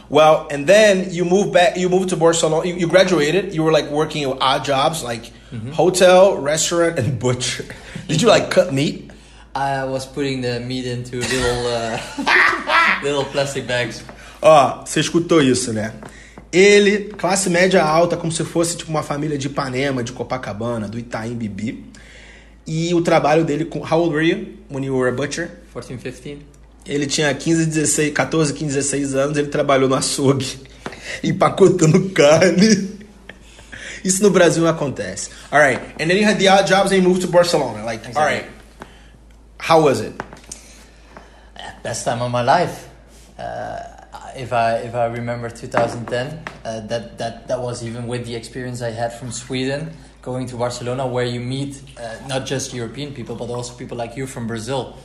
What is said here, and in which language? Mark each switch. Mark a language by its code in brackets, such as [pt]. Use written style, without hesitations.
[en] Well, and then you moved back. You moved to Barcelona. You graduated. You were like working odd jobs, like hotel, restaurant, and butcher. Did you like cut meat? I was putting the meat into little plastic bags. [pt] Você escutou isso, né? Ele, classe média alta, como se fosse tipo uma família de Ipanema, de Copacabana, do Itaim Bibi. E o trabalho dele com... [en] How old were you when you were a butcher? 14, 15. [pt] Ele tinha 14, 15, 16 anos. Ele trabalhou no açougue, empacotando carne. Isso no Brasil não acontece. [en] All right. And then you had the odd jobs and you moved to Barcelona. Like, exactly. All right. How was it? Best time of my life. If I remember 2010, that was even with the experience I had from Sweden. Going to Barcelona, where you meet not just European people, but also people like you from Brazil.